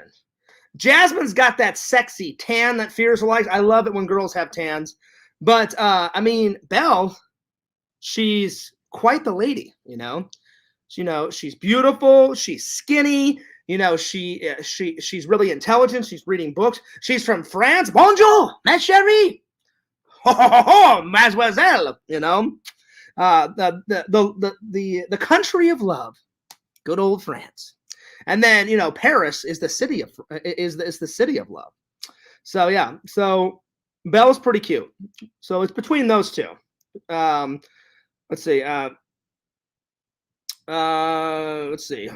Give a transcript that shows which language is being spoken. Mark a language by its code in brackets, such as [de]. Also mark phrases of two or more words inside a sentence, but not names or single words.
[en] Jasmine's got that sexy tan that Fears likes. I love it when girls have tans. But Belle, she's quite the lady, she's beautiful, she's skinny, she's really intelligent, she's reading books. She's from France. [fr] Bonjour, ma chérie. Ho ho ho ho, mademoiselle, [en] the country of love. Good old France. And then, Paris is the city of love. So yeah. So Belle's pretty cute. So it's between those two. Let's see. Let's see.